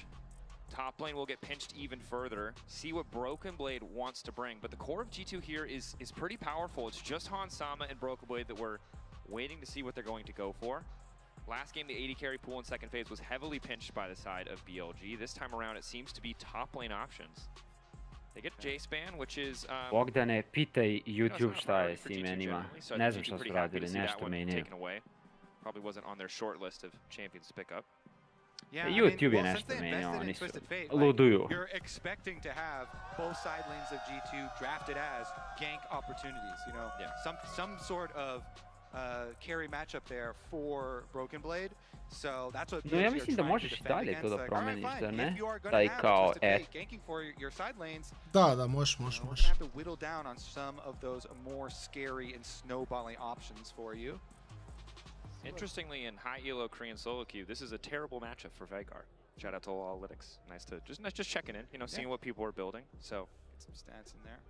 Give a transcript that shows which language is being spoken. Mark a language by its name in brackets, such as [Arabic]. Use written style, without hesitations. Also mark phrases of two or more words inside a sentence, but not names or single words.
[English] Top lane will get pinched even further. See what Broken Blade wants to bring, but the core of G2 here is pretty powerful. It's just Han Sama and Broken Blade that we're waiting to see what they're going to go for. Last game, the AD carry pool in second phase was heavily pinched by the side of BLG. This time around, it seems to be top lane options. They get J-Span, which is... [Serbian] Bogdane, pitaj YouTube šta je s imenima. Ne znam šta su radili, nešto menjaju. [English] Probably wasn't on their short list of champions to pick up. [Serbian] YouTube je nešto menjao, oni su luduju. [English] You're expecting to have both side lanes of G2 drafted as gank opportunities, you know, some sort of carry matchup there for Broken Blade. So that's what [Serbian] ja mislim da možeš dalje to da promeniš, da ne? Taj kao Da, možeš. [English] Have to whittle down on some of those more scary and snowballing options for you. Interestingly, in high elo Korean solo queue, this is a terrible matchup for Veigar. Shout out to Analytics. Nice to just checking in, you know, seeing what people are building. So get some stats in there.